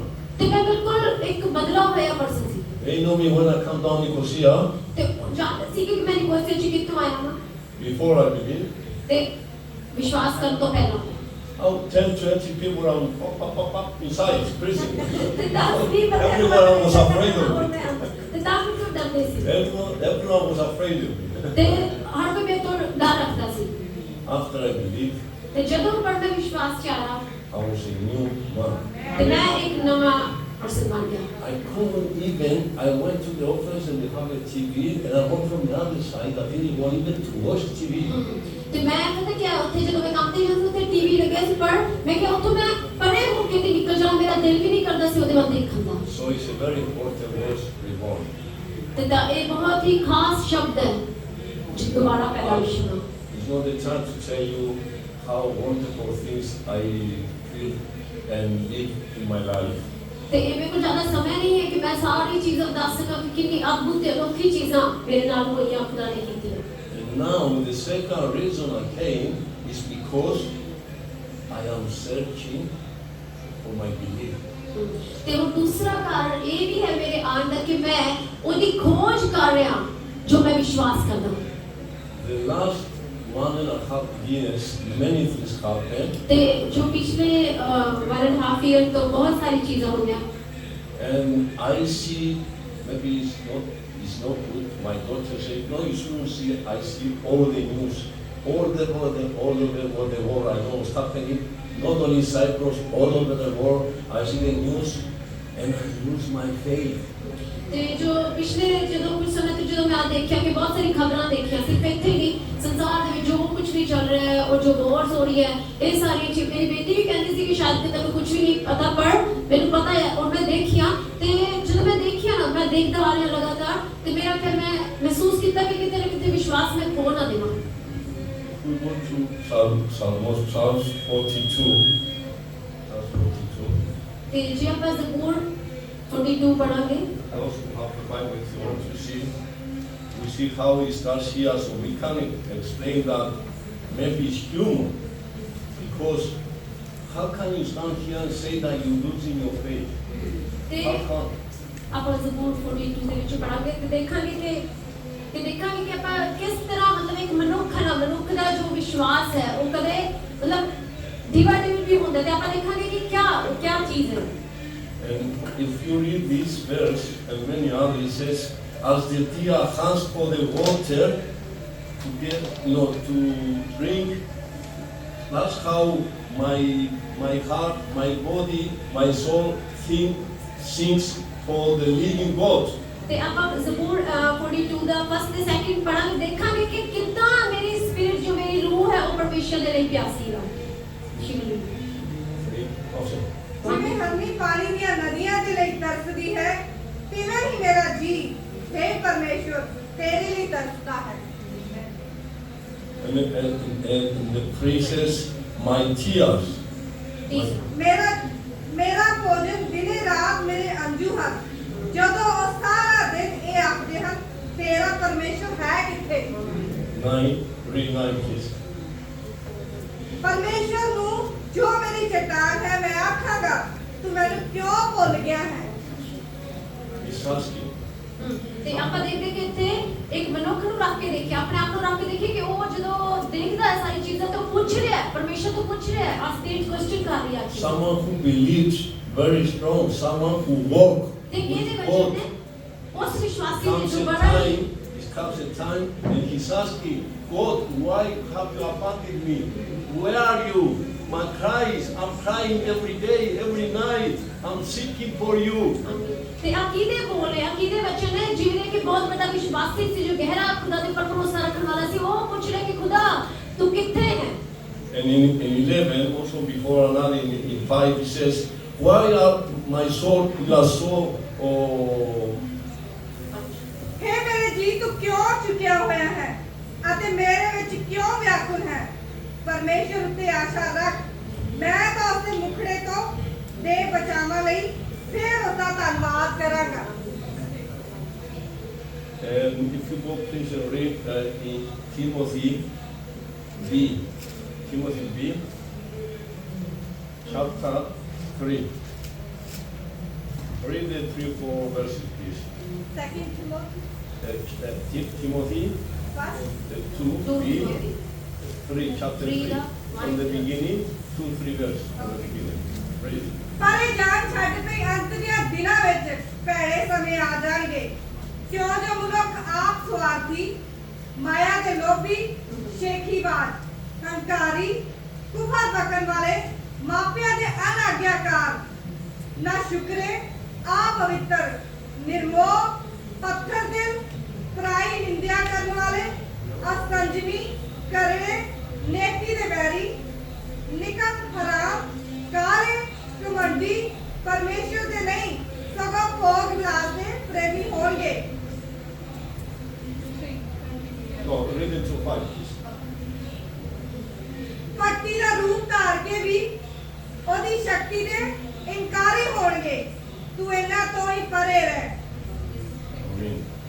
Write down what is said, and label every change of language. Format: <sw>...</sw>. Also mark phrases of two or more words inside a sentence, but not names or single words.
<pa>ਤੇ ਮੈਂ ਬਿਲਕੁਲ ਇੱਕ ਬਦਲਾ ਹੋਇਆ ਪਰਸਨ ਸੀ।</pa> <en>They know me when I come down Nicosia.</en> <pa>ਤੇ ਜਾਣਦੇ ਸੀ ਕਿ ਮੈਂ ਨਿਕੋਸੀਆ ਚ ਕਿੱਥੋਂ ਆਇਆ ਹਾਂ।</pa> <en>Before I begin.</en> <pa>ਤੇ ਵਿਸ਼ਵਾਸ ਕਰਨ ਤੋਂ ਪਹਿਲਾਂ</pa> <en>10-20 people are inside prison.</en> <pa>ਤੇ 10-20</pa> <en>Everyone was afraid of me.</en> <pa>ਤੇ ਤਾਂ ਕਿਉਂ ਡਰਦੇ ਸੀ?</pa> <en>Everyone was afraid of me.</en> <pa>ਤੇ ਹਰ ਕੋਈ ਮੇਰੇ ਤੋਂ ਡਰ ਰੱਖਦਾ ਸੀ।</pa> <en>After I believed,</en> <pa>ਤੇ ਜਦੋਂ ਪਰ ਮੈਂ ਵਿਸ਼ਵਾਸ ਚ ਆਇਆ,</pa> <en>I was a new man.</en> <pa>ਤੇ ਮੈਂ ਇੱਕ ਨਵਾਂ ਪਰਸਨ ਬਣ ਗਿਆ।</pa> <en>I couldn't even, I went to the office and they have a TV and I went from the other side, I didn't want even to watch TV.</en> <pa>ਤੇ ਮੈਂ ਪਤਾ ਕੀ ਉੱਥੇ ਜਦੋਂ ਮੈਂ ਕੰਮ ਤੇ ਜਾਂਦੀ ਉੱਥੇ ਟੀਵੀ ਲੱਗਿਆ ਸੀ, ਪਰ ਮੈਂ ਕਿਹਾ ਉੱਥੋਂ ਮੈਂ ਪਰੇ ਹੋ ਕੇ ਤੇ ਨਿਕਲ ਜਾਵਾਂ, ਮੇਰਾ ਦਿਲ ਵੀ ਨਹੀਂ ਕਰਦਾ ਸੀ ਉਹਦੇ ਵੱਲ ਦੇਖਣ ਦਾ।</pa> <en>So it's a very important word, reborn.</en> <pa>ਤੇ ਇਹ ਬਹੁਤ ਹੀ ਖਾਸ ਸ਼ਬਦ ਹੈ, ਦੁਬਾਰਾ ਪੈਦਾਇਸ਼ ਹੋਣਾ।</pa> <en>It's not the time to tell you how wonderful things I feel and live in my life.</en> <pa>ਤੇ ਇਹ ਮੇਰੇ ਕੋਲ ਜ਼ਿਆਦਾ ਸਮਾਂ ਨਹੀਂ ਹੈ ਕਿ ਮੈਂ ਸਾਰੀ ਚੀਜ਼ਾਂ ਦੱਸ ਸਕਾਂ ਕਿ ਕਿੰਨੀ ਅਦਭੁਤ ਤੇ ਅਨੋਖੀ ਚੀਜ਼ਾਂ ਮੇਰੇ ਨਾਲ ਹੋਈਆਂ, ਖੁਦਾ ਨੇ ਕੀਤੀਆਂ।</pa> <en>And now the second reason I came is because I am searching for my belief.</en> <pa>ਤੇ ਉਹ ਦੂਸਰਾ ਕਾਰਨ ਇਹ ਵੀ ਹੈ ਮੇਰੇ ਆਉਣ ਦਾ ਕਿ ਮੈਂ ਉਹਦੀ ਖੋਜ ਕਰ ਰਿਹਾ ਜੋ ਮੈਂ ਵਿਸ਼ਵਾਸ ਕਰਦਾ ਹਾਂ।</pa> <en>The last 1.5 years, many things happened.</en> <pa>ਤੇ ਜੋ ਪਿਛਲੇ 1.5 year ਤੋਂ ਬਹੁਤ ਸਾਰੀ ਚੀਜ਼ਾਂ ਹੋਈਆਂ।</pa> <en>And I see, maybe it's not good. My daughter said, no, you shouldn't see it. I see all the news, all over the world. I know what's happening. Not only in Cyprus, all over the world. I see the news and I lose my faith.</en> <pa>ਤੇ ਜੋ ਪਿਛਲੇ ਜਦੋਂ ਕੁਝ ਸਮੇਂ ਤੋਂ ਜਦੋਂ ਮੈਂ ਦੇਖਿਆ ਕਿ ਬਹੁਤ ਸਾਰੀ ਖਬਰਾਂ ਦੇਖੀਆਂ, ਸਿਰਫ ਇੱਥੇ ਨਹੀਂ ਸੰਸਾਰ ਦੇ ਵਿੱਚ ਜੋ ਕੁਝ ਵੀ ਚੱਲ ਰਿਹਾ ਹੈ ਔਰ ਜੋ wars ਹੋ ਰਹੀ ਹੈ, ਇਹ ਸਾਰੀਆਂ ਚੀਜ਼ਾਂ ਮੇਰੀ ਬੇਟੀ ਵੀ ਕਹਿੰਦੀ ਸੀ ਕਿ ਸ਼ਾਇਦ ਕਿ ਤੈਨੂੰ ਕੁਝ ਵੀ ਨਹੀਂ ਪਤਾ, ਪਰ ਮੈਨੂੰ ਪਤਾ ਹੈ ਔਰ ਮੈਂ ਦੇਖਿਆ। ਤੇ ਜਦੋਂ ਮੈਂ ਦੇਖਿਆ ਨਾ, ਮੈਂ ਦੇਖਦਾ ਆ ਰਿਹਾ ਲਗਾਤਾਰ, ਤੇ ਮੇਰਾ ਫਿਰ ਮੈਂ ਮਹਿਸੂਸ ਕੀਤਾ ਕਿ ਕਿਤੇ ਨਾ ਕਿਤੇ ਵਿਸ਼ਵਾਸ ਮੈਂ ਖੋ ਨਾ ਦੇਵਾਂ।</pa> <en>We go to Psalms 42.</en> <pa>ਤੇ ਜੇ ਆਪਾਂ ਜ਼ਬੂਰ 42 ਪੜਾਂਗੇ,</pa> <en>I also have the Bible if you want to see. We see how it starts here, so we can explain that maybe it's humor. Because how can you stand here and say that you're losing your faith? How come?</en> <pa>ਆਪਾਂ ਜ਼ਬੂਰ 42 ਦੇ ਵਿੱਚ ਪੜਾਂਗੇ ਤੇ ਦੇਖਾਂਗੇ ਕਿ ਆਪਾਂ ਕਿਸ ਤਰ੍ਹਾਂ ਮਤਲਬ ਇੱਕ ਮਨੁੱਖ ਦਾ ਜੋ ਵਿਸ਼ਵਾਸ ਹੈ ਉਹ ਕਦੇ ਮਤਲਬ ਡਿਵਾਈਡੇਬਲ ਵੀ ਹੁੰਦਾ, ਤੇ ਆਪਾਂ ਦੇਖਾਂਗੇ ਕਿ ਕੀ ਚੀਜ਼ ਹੈ।</pa> <en>And if you read this verse and many others, it says, as the deer hunts for the water to get, to drink, that's how my heart, my body, my soul sings for the living God.</en> <pa>ਤੇ ਆਪਾਂ ਜ਼ਬੂਰ 42 ਦਾ ਫਸਟ ਤੇ ਸੈਕਿੰਡ ਪੜਾਂਗੇ, ਦੇਖਾਂਗੇ ਕਿ ਕਿੰਨਾ ਮੇਰੀ ਸਪਿਰਿਟ ਜੋ ਮੇਰੀ ਰੂਹ ਹੈ ਉਹ ਪਰਮੇਸ਼ਰ ਦੇ ਲਈ ਪਿਆਸੀ ਹੈ। ਜਿਵੇਂ ਹਰਮੀ ਪਾਣੀ ਦੀਆਂ ਨਦੀਆਂ ਦੇ ਲਈ ਤਰਸਦੀ ਹੈ, ਤਿਵੇਂ ਹੀ ਮੇਰਾ ਜੀ हे ਪਰਮੇਸ਼ਵਰ ਤੇਰੇ ਲਈ ਤਰਸਦਾ ਹੈ।</pa> <en>And the phrases, my tears.</en> <pa>ਮੇਰਾ ਭੋਜਨ ਦਿਨੇ ਰਾਤ ਮੇਰੇ ਅੰਜੂ ਹਨ, ਜਦੋਂ ਉਹ ਸਾਰਾ ਦਿਨ ਇਹ ਆਖਦੇ ਹਨ ਤੇਰਾ ਪਰਮੇਸ਼ਵਰ ਹੈ ਕਿੱਥੇ।</pa> <en>9, read 9 please.</en> <pa>ਪਰਮੇਸ਼ਵਰ ਨੂੰ ਜੋ ਮੇਰੀ ਚਟਾਨ ਹੈ ਮੈਂ ਆਖਾਂਗਾ ਤੂੰ ਮੈਨੂੰ ਕਿਉਂ ਭੁੱਲ ਗਿਆ ਹੈ।</pa> <en>He's asking.</en> <pa>ਤੇ ਆਪਾਂ ਦੇਖਦੇ ਕਿ ਇੱਥੇ ਇੱਕ ਮਨੁੱਖ ਨੂੰ ਰੱਖ ਕੇ ਦੇਖਿਆ, ਆਪਣੇ ਆਪ ਨੂੰ ਰੱਖ ਕੇ ਦੇਖਿਆ ਕਿ ਉਹ ਜਦੋਂ ਦੇਖਦਾ ਹੈ ਸਾਰੀ ਚੀਜ਼ਾਂ ਤਾਂ ਪੁੱਛ ਰਿਹਾ ਹੈ, ਪਰਮੇਸ਼ਰ ਤੋਂ ਪੁੱਛ ਰਿਹਾ ਹੈ,</pa> <en>state question</en> <pa>ਕਰ ਰਿਹਾ ਹੈ।</pa> <en>Someone who believes very strong, someone who walks</en> <pa>ਤੇ ਇਹਦੇ</pa> <en>with</en> <pa>ਵਿੱਚ</pa> <en>God.</en> <pa>ਨੇ ਉਸ ਵਿਸ਼ਵਾਸੀ ਨੇ</pa> <en>Comes</en> <pa>ਜੋ</pa> <en>a</en> <pa>ਬੜਾ</pa> <en>time, it comes a time, and he's asking, God, why have you abandoned me? Where are you? My cries, I'm crying every day, every night. I'm seeking for you.</en> <pa>ਤੇ ਆ ਕਿਹਦੇ ਬੋਲ ਰਿਹਾ, ਕਿਹਦੇ ਵਚਨ ਨੇ, ਜਿਹਨੇ ਕਿ ਬਹੁਤ ਵੱਡਾ ਵਿਸ਼ਵਾਸੀ ਸੀ ਜੋ ਗਹਿਰਾ ਖੁਦਾ ਦੇ ਉੱਪਰ ਭਰੋਸਾ ਰੱਖਣ ਵਾਲਾ ਸੀ, ਉਹ ਪੁੱਛ ਰਿਹਾ ਕਿ ਖੁਦਾ ਤੂੰ ਕਿੱਥੇ ਹੈ।</pa> <en>And in 11, also before another, in 5, it says, why are my soul, you are so,</en> <pa>हे ਮੇਰੇ ਜੀ ਤੂੰ ਕਿਉਂ ਚੁੱਕਿਆ ਹੋਇਆ ਹੈ ਅਤੇ ਮੇਰੇ ਵਿੱਚ ਕਿਉਂ ਵਿਆਕੁਲ ਹੈ। ਪਰਮੇਸ਼ਰ ਉੱਤੇ ਆਸ਼ਾ ਰੱਖ, ਮੈਂ ਤਾਂ ਉਸਦੇ ਮੁਖੜੇ ਤੋਂ ਦੇ ਬਚਾਵਾਂ ਲਈ ਫਿਰ ਉਸਦਾ ਧੰਨਵਾਦ ਕਰਾਂਗਾ।</pa> <en>And if you go please read in Timothy B, chapter 3. Read the 3-4 verses please. Second Timothy First 2B, 3 chapter 3 3 from the beginning, 2-3 verses from the beginning. Read it.</en> <pa>ਪਰ ਇਹ ਜਾਣ ਛੱਡ ਪਈ ਅੰਤ ਦੀਆਂ ਦਿਨਾਂ ਵਿੱਚ ਭੈੜੇ ਸਮੇਂ ਆ ਜਾਣਗੇ, ਕਿਉਂ ਜੋ ਮਨੁੱਖ ਆਪ ਸਵਾਰਥੀ, ਮਾਇਆ ਦੇ ਲੋਭੀ, ਸ਼ੇਖੀਬਾਜ਼, ਹੰਕਾਰੀ, ਕੁਫਰ ਬਕਣ ਵਾਲੇ, ਮਾਪਿਆਂ ਦੇ ਅਨਾਗਿਆਕਾਰ, ਨਾ ਸ਼ੁਕਰੇ, ਆਪਵਿੱਤਰ, ਨਿਰਮੋਹ, ਪੱਥਰ ਦਿਲ, ਪਰਾਈ ਨਿੰਦਿਆ ਕਰਨ ਵਾਲੇ, ਅਸੰਜਮੀ, ਕਰੜੇ, ਨੇਕੀ ਦੇ ਵੈਰੀ, ਨਿਕਟ ਹਰਾਮ, ਕਾਲੇ, ਘਮੰਡੀ, ਪਰਮੇਸ਼ਰ ਦੇ ਨਹੀਂ ਸਗੋਂ ਭੋਗ ਵਿਲਾਸ ਦੇ ਪ੍ਰੇਮੀ ਹੋਣਗੇ।</pa> <en>No, read it to 5 please.</en> <pa>ਭਗਤੀ ਦਾ ਰੂਪ ਧਾਰ ਕੇ ਵੀ ਉਹਦੀ ਸ਼ਕਤੀ ਦੇ ਇਨਕਾਰੀ ਹੋਣਗੇ। ਤੂੰ ਇਹਨਾਂ ਤੋਂ ਹੀ ਪਰੇ ਰਹਿ।</pa> <en>Amen.</en>